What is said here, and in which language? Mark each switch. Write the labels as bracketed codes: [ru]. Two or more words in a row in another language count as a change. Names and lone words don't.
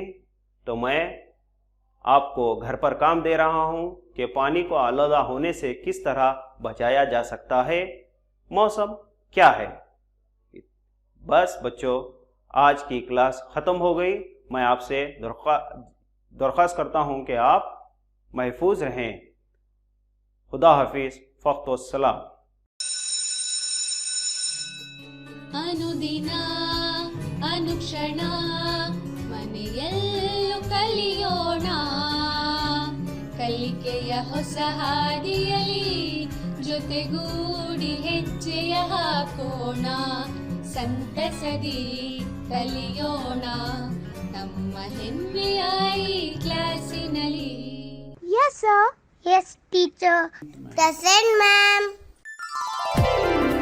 [ur] تو میں آپ کو گھر پر کام دے رہا ہوں کہ پانی کو آلودہ ہونے سے کس طرح بچایا جا سکتا ہے. موسم کیا ہے؟ بس بچوں، آج کی کلاس ختم ہو گئی. میں آپ سے درخواست کرتا ہوں کہ آپ محفوظ رہیں. خدا حافظ. فقط والسلام. [kn] ಅನುದಿನ ಅನುಕ್ಷಣ ಮನೆಯಲ್ಲೂ ಕಲಿಯೋಣ, ಕಲಿಕೆಯ ಹೊಸ ಹಾದಿಯಲಿ ಜೊತೆಗೂಡಿ ಹೆಜ್ಜೆಯ ಹಾಕೋಣ, ಸಂತಸದಿ ಕಲಿಯೋಣ ನಮ್ಮ ಹೆಮ್ಮೆಯ ಈ ಕ್ಲಾಸಿನಲ್ಲಿ. [en] Yes, sir. Yes, teacher. Present, ma'am.